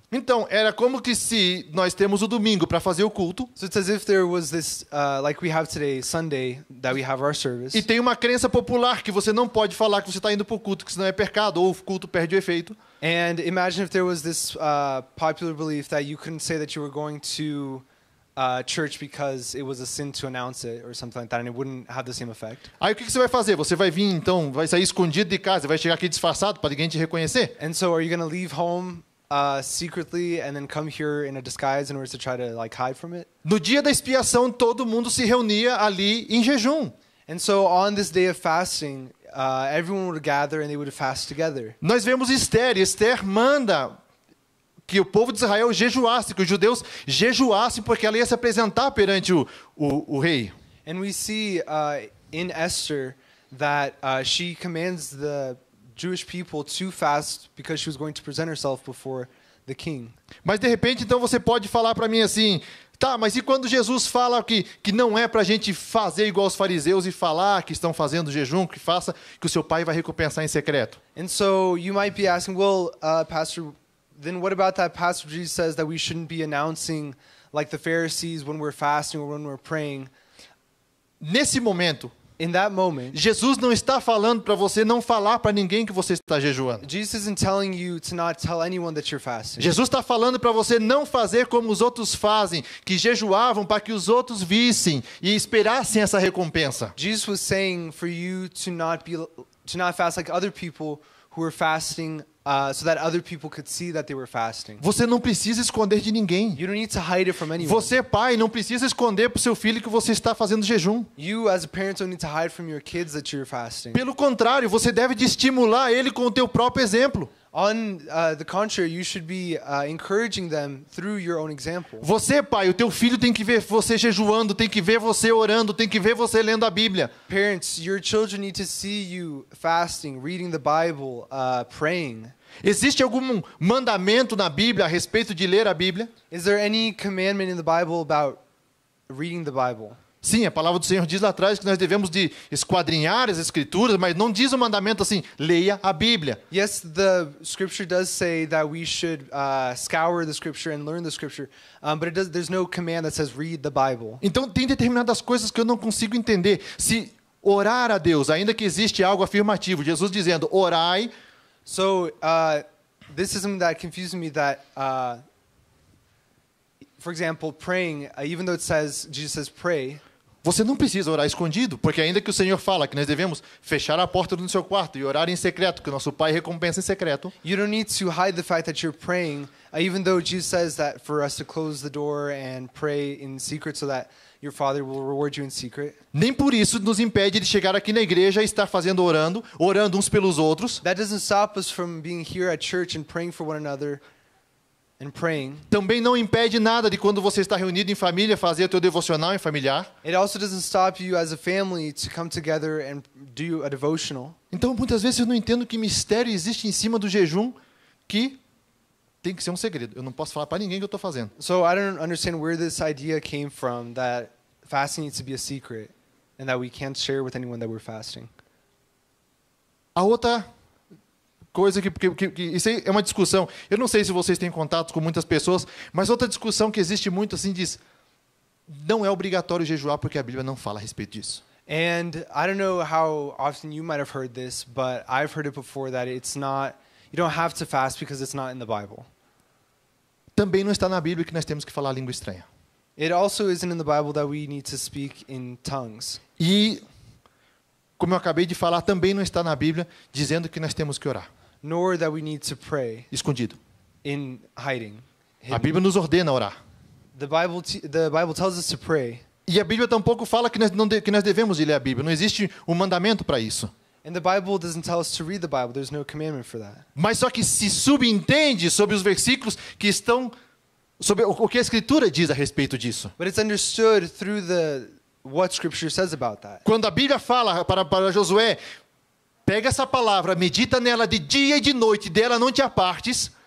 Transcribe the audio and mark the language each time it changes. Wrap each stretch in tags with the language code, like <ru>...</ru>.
<pt>Então, era como que se nós temos o domingo para fazer o culto,</pt> <en>So it's as if there was this, like we have today, Sunday, that we have our service.</en> <pt>e tem uma crença popular que você não pode falar que você está indo para o culto, que senão é pecado, ou o culto perde o efeito.</pt> <en>And imagine if there was this popular belief that you couldn't say that you were going to church because it was a sin to announce it or something like that, and it wouldn't have the same effect.</en> <pt>Aí o que você vai fazer? Você vai vir, então, vai sair escondido de casa, vai chegar aqui disfarçado para ninguém te reconhecer?</pt> <en>And so are you going to leave home secretly and then come here in a disguise in order to try to like hide from it?</en> <pt>No dia da expiação, todo mundo se reunia ali em jejum.</pt> <en>And so on this day of fasting, everyone would gather and they would fast together.</en> <pt>Nós vemos Esther, e Esther manda que o povo de Israel jejuasse, que os judeus jejuassem, porque ela ia se apresentar perante o rei.</pt> <en>And we see in Esther that she commands the Jewish people to fast because she was going to present herself before the king.</en> <pt>Mas de repente, então, você pode falar para mim assim, tá, mas e quando Jesus fala que não é para a gente fazer igual os fariseus e falar que estão fazendo jejum, que faça, que o seu pai vai recompensar em secreto?</pt> <en>And so you might be asking, well, Pastor, then what about that passage Jesus says that we shouldn't be announcing like the Pharisees when we're fasting or when we're praying?</en> <pt>Nesse momento,</pt> <en>In that moment,</en> <pt>Jesus não está falando para você não falar para ninguém que você está jejuando.</pt> <en>Jesus isn't telling you to not tell anyone that you're fasting.</en> <pt>Jesus está falando para você não fazer como os outros fazem, que jejuavam para que os outros vissem e esperassem essa recompensa.</pt> <en>Jesus was saying for you to not fast like other people who were fasting so that other people could see that they were fasting.</en> <pt>Você não precisa esconder de ninguém.</pt> <en>You don't need to hide it from anyone.</en> <pt>Você, pai, não precisa esconder para o seu filho que você está fazendo jejum.</pt> <en>You as a parent don't need to hide from your kids that you're fasting.</en> <pt>Pelo contrário, você deve de estimular ele com o teu próprio exemplo.</pt> <en>On the contrary, you should be encouraging them through your own example.</en> <pt>Você, pai, o teu filho tem que ver você jejuando, tem que ver você orando, tem que ver você lendo a Bíblia.</pt> <en>Parents, your children need to see you fasting, reading the Bible, praying.</en> <pt>Existe algum mandamento na Bíblia a respeito de ler a Bíblia?</pt> <en>Is there any commandment in the Bible about reading the Bible?</en> <pt>Sim, a palavra do Senhor diz lá atrás que nós devemos de esquadrinhar as Escrituras, mas não diz o mandamento assim, leia a Bíblia.</pt> <en>Yes, the scripture does say that we should scour the scripture and learn the scripture, but there's no command that says read the Bible.</en> <pt>Então tem determinadas coisas que eu não consigo entender. Se orar a Deus, ainda que existe algo afirmativo, Jesus dizendo, orai.</pt> <en>So this is something that confuses me that, for example, praying, even though Jesus says pray,</en> <pt>Você não precisa orar escondido, porque ainda que o Senhor fala que nós devemos fechar a porta do seu quarto e orar em secreto, que o nosso Pai recompensa em secreto.</pt> <en>you don't need to hide the fact that you're praying, even though Jesus says that for us to close the door and pray in secret so that your Father will reward you in secret.</en> <pt>Nem por isso nos impede de chegar aqui na igreja e estar orando uns pelos outros.</pt> <en>That doesn't stop us from being here at church and praying for one another and praying.</en> <pt>Também não impede nada de quando você está reunido em família fazer o teu devocional em familiar.</pt> <en>It also doesn't stop you as a family to come together and do a devotional.</en> <pt>Então, muitas vezes eu não entendo que mistério existe em cima do jejum que tem que ser um segredo. Eu não posso falar para ninguém que eu estou fazendo.</pt> <en>So I don't understand where this idea came from that fasting needs to be a secret and that we can't share with anyone that we're fasting.</en> <pt>A outra coisa que isso aí é uma discussão. Eu não sei se vocês têm contato com muitas pessoas, mas outra discussão que existe muito assim diz: não é obrigatório jejuar porque a Bíblia não fala a respeito disso.</pt> <en>And I don't know how often you might have heard this, but I've heard it before that you don't have to fast because it's not in the Bible.</en> <pt>Também não está na Bíblia que nós temos que falar língua estranha.</pt> <en>It also isn't in the Bible that we need to speak in tongues.</en> <pt>E, como eu acabei de falar, também não está na Bíblia dizendo que nós temos que orar</pt> <en>Nor that we need to pray</en> <pt>escondido.</pt> <en>in hiding.</en> <pt>A Bíblia nos ordena a orar.</pt> <en>The Bible tells us to pray.</en> <pt>E a Bíblia tampouco fala que nós devemos de ler a Bíblia. Não existe um mandamento para isso.</pt> <en>And the Bible doesn't tell us to read the Bible. There's no commandment for that.</en> <pt>Mas só que se subentende sobre os versículos que estão sobre o que a Escritura diz a respeito disso.</pt> <en>But it's understood through what Scripture says about that.</en> <pt>Quando a Bíblia fala para Josué, pega essa palavra, medita nela de dia e de noite, dela não te apartes.</pt>